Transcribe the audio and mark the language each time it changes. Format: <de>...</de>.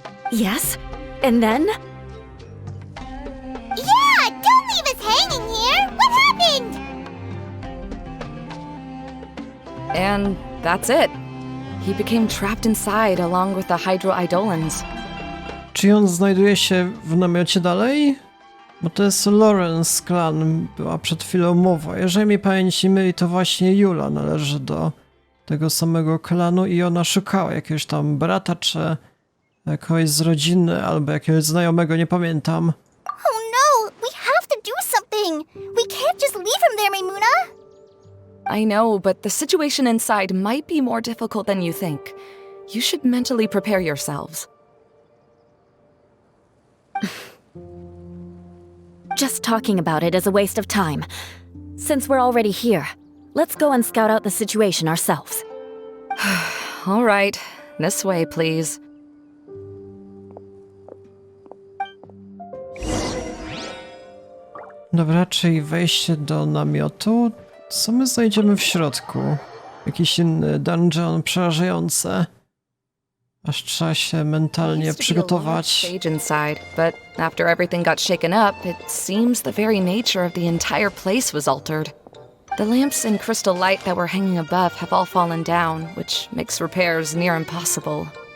<en>Yes? And then? Yeah, don't leave us hanging here! What happened? And that's it. He became trapped inside along with the Hydro-Eidolons.</en> <pl>Czy on znajduje się w namiocie dalej? Bo to jest Lawrence Clan, była przed chwilą mowa. Jeżeli mi pamięć nie myli, to właśnie Jula należy do tego samego klanu i ona szukała jakiegoś tam brata, czy kogoś z rodziny, albo jakiegoś znajomego, nie pamiętam.</pl> <en>Oh no, we have to do something! We can't just leave him there, Maimuna! I know, but the situation inside might be more difficult than you think. You should mentally prepare yourselves. Just talking about it is a waste of time. Since we're already here, let's go and scout out the situation ourselves. All right, this way, please.</en> <pl>Dobra, czyli wejście do namiotu. Co my znajdziemy w środku? Jakiś inny dungeon przerażający. Aż trzeba się mentalnie</pl> <en>Used to be a large</en> <pl>przygotować.</pl> <en>stage inside, but after everything got shaken up, it seems the very nature of the entire place was altered. The lamps and crystal light that were hanging above have all fallen down, which makes repairs near impossible.</en>